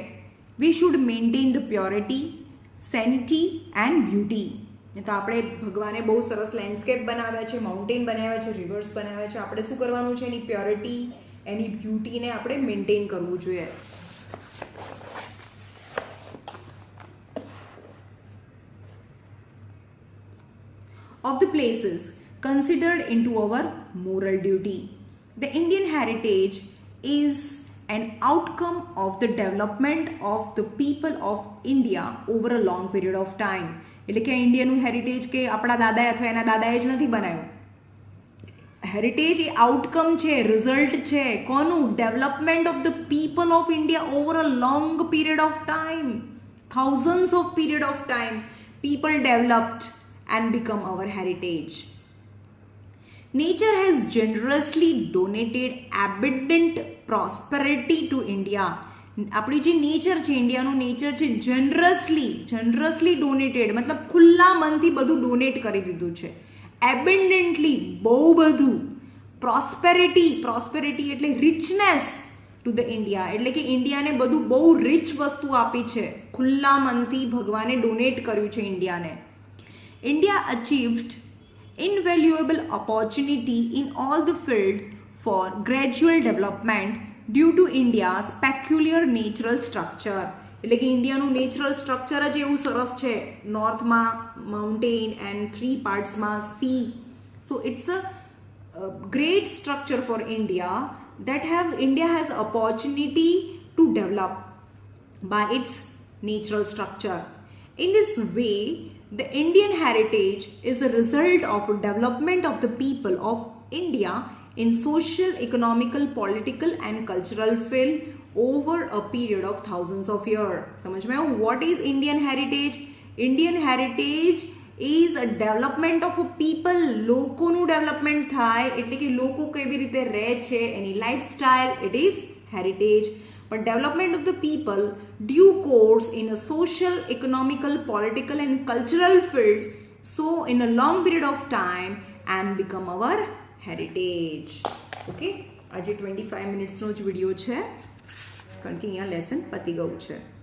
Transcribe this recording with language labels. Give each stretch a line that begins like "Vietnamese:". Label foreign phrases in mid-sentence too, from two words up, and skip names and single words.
English: We should maintain the purity, sanity and beauty.
Gujarati: તો આપણે ભગવાને બહુ સરસ લેન્ડસ્કેપ બનાવ્યા છે, માઉન્ટેન બનાવ્યા છે, રિવર્સ બનાવ્યા છે. આપણે શું કરવાનું છે? એની પ્યોરિટી, એની બ્યુટીને આપણે મેન્ટેન કરવું જોઈએ.
English: Of the places considered into our moral duty. The Indian heritage is an outcome of the development of the people of India over a long period of time.
Gujarati: એટલે કે ઇન્ડિયાનું હેરિટેજ કે આપણા દાદાએ અથવા એના દાદાએ જ નથી બનાવ્યું. હેરિટેજ એ આઉટકમ છે, રિઝલ્ટ છે કોનું?
English: Development of the people of India over a long period of time. thousands of period of time people developed and become our heritage. Nature has generously donated abundant prosperity to India.
Gujarati: આપણી જે નેચર છે, ઇન્ડિયાનું નેચર છે,
English: generously donated
Gujarati: મતલબ ખુલ્લા મનથી બધું ડોનેટ કરી દીધું છે. એબન્ડન્ટલી, બહુ બધું. પ્રોસ્પેરિટી એટલે
English: richness to the India,
Gujarati: એટલે કે ઇન્ડિયાને બધું બહુ રિચ વસ્તુ આપી છે, ખુલ્લા મનથી ભગવાને ડોનેટ કર્યું છે ઇન્ડિયાને.
English: India achieved invaluable opportunity in all the field for gradual development due to India's peculiar natural structure.
Gujarati: એટલે કે ઇન્ડિયાનું
English: natural structure
Gujarati: જ એવું સરસ છે, નોર્થમાં
English: mountain and 3
Gujarati: પાર્ટ્સમાં સી.
English: So it's a great structure for India that India has opportunity to develop by its natural structure. In this way, the Indian heritage is a result of development of the people of India in social, economical, political and cultural field over a period of thousands of years.
Hindi: समझ में?
English: What is Indian heritage? Indian heritage is a development of a people.
Gujarati: લોકોનું ડેવલપમેન્ટ થાય, એટલે કે લોકો કેવી રીતે રહે છે, એની લાઈફસ્ટાઈલ,
English: it is heritage. But development of the people due course in a social, economical, political and cultural field, so in a long period of time and become our heritage.
Gujarati: Okay, આજે 25 મિનિટ્સનો જ વિડીયો છે, કારણ કે અહીંયા લેસન પતી ગયું છે.